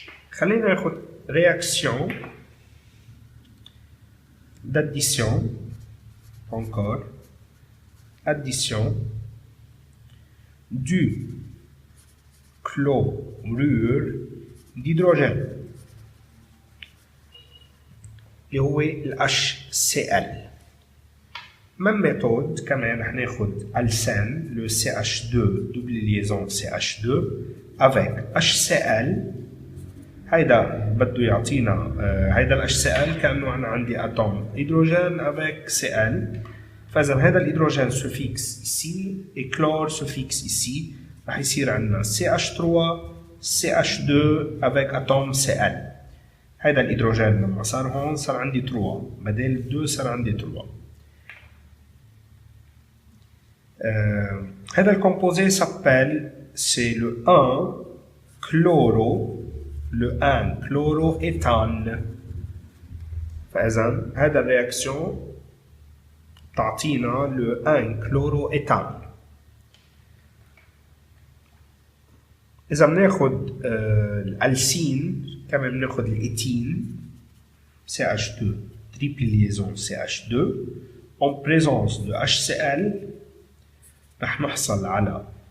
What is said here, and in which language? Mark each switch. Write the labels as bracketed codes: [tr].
[ar] خلينا ناخد [fr] réaction d'addition, encore addition du chlorure d'hydrogène [ar] اللي هو ال HCl. [fr] même méthode [ar] كمان رح ناخد [fr] alcène le CH2 double liaison CH2 avec HCl. [ar] هيدا بده يعطينا هيدا ال HCl كأنه أنا عندي اتوم هيدروجين avec Cl. فإذا هذا الهيدروجين [fr] se fixe ici et chlore se fixe ici، [ar] رح يصير عندنا CH3 CH2 avec اتوم Cl. هيدا الهيدروجين لما صار هون صار عندي 3 بدل 2 صار عندي 3. هذا الكومبوزي [fr] s'appelle c'est le 1 chloroéthane. [ar] فإذا هذا الرياكسيون تعطينا le 1 chloroéthane. إذا بناخد الألسين كمان بناخد الإيتين CH2 [fr] triple liaison [ar] CH2 [fr] en présence de HCl [ar] رح نحصل على